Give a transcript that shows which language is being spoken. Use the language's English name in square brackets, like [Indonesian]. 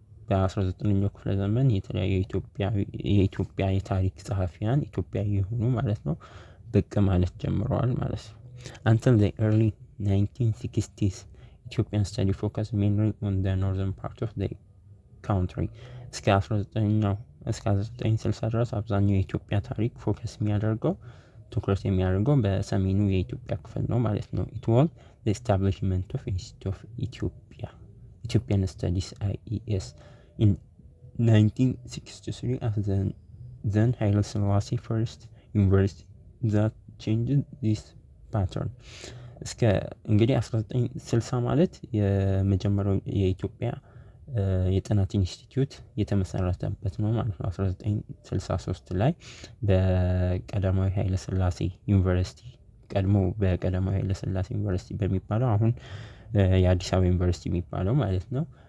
[Amharic] በ19ኛው ክፍለ ዘመን የተለያዩ የኢትዮጵያ የታሪክ ጸሐፊያን ኢትዮጵያዊ የሆኑ ማለት ነው ብቅ ማለት ጀምረዋል ማለት ነው። [English] Until the early 1960s, Ethiopian study focused mainly on the northern part of the country. [Amharic] እስከ 1960 ድረስ አብዛኛው የኢትዮጵያ ታሪክ ፎከስ የሚያደርገው ትኩረት የሚያደርገው በሰሜኑ የኢትዮጵያ ክፍል ነው ማለት ነው። [English] It was the establishment of Institute of Ethiopian Studies IES in 1963 as the then Haile Selassie first university that changed this pattern. [Amharic] እስከ እንግዲህ 1960 ማለት የመጀመሪያው የኢትዮጵያ የጥናት ኢንስቲትዩት የተመሰረተበት ነው ማለት ነው። 1963 ላይ በቀዳማዊ ኃይለ ሥላሴ ዩኒቨርሲቲ ቀድሞ በቀዳማዊ ኃይለ ሥላሴ ዩኒቨርሲቲ በሚባለው አሁን የአዲስ አበባ ዩኒቨርሲቲ የሚባለው ማለት ነው